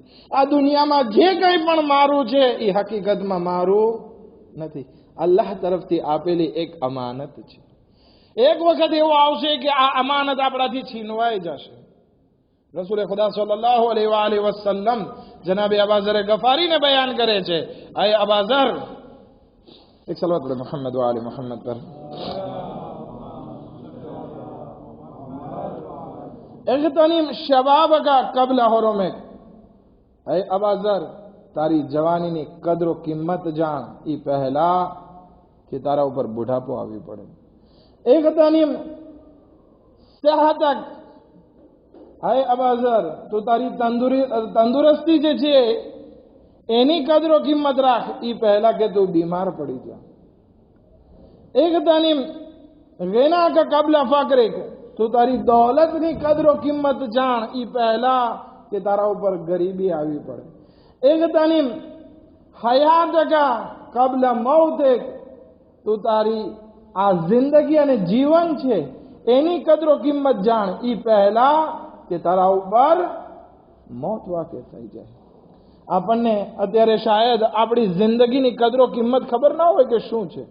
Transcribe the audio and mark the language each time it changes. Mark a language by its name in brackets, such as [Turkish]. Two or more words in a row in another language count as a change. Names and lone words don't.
[Gujarati] આ દુનિયામાં જે કંઈ પણ મારું છે એ હકીકતમાં મારું નથી, અલ્લાહ તરફથી આપેલી એક અમાનત છે. એક વખત એવું આવશે કે આ અમાનત આપણાથી છીનવાઈ જશે. રસૂલ ખુદા [Arabic] صلى الله عليه وسلم [Gujarati] જનાબે અબાઝર ગફારીને બયાન કરે છે, અય અબાઝર, એક સલવત પડે મોહમ્મદ વ આલે મોહમ્મદ પર. [Arabic] اغتنم شبابك قبل حرمك. [Gujarati] અય અબાઝર, તારી જવાનીની કદરો કિંમત જાણ એ પહેલા કે તારા ઉપર બુઢાપો આવી પડે. [Arabic] اغتنم صحتك. [Gujarati] અય અબાઝર, તો તારી તંદુરસ્તી જે છે એની કદરો કિંમત રાખ એ પહેલા કે તું બીમાર પડી જા. [Arabic] اغتنم غناك قبل فقرك. [Gujarati] તો તારી દોલતની કદરો કિંમત જાણ એ પહેલા કે તારા ઉપર ગરીબી આવી પડે. [Arabic] اغتنم حياتك قبل موتك. [Gujarati] તો તારી આ જિંદગી અને જીવન છે એની કદરો કિંમત જાણ એ પહેલા કે તારા ઉપર મોત વાકે થઈ જાય. આપણને અત્યારે શાયદ આપણી જિંદગીની કદરો કિંમત ખબર ના હોય કે શું છે.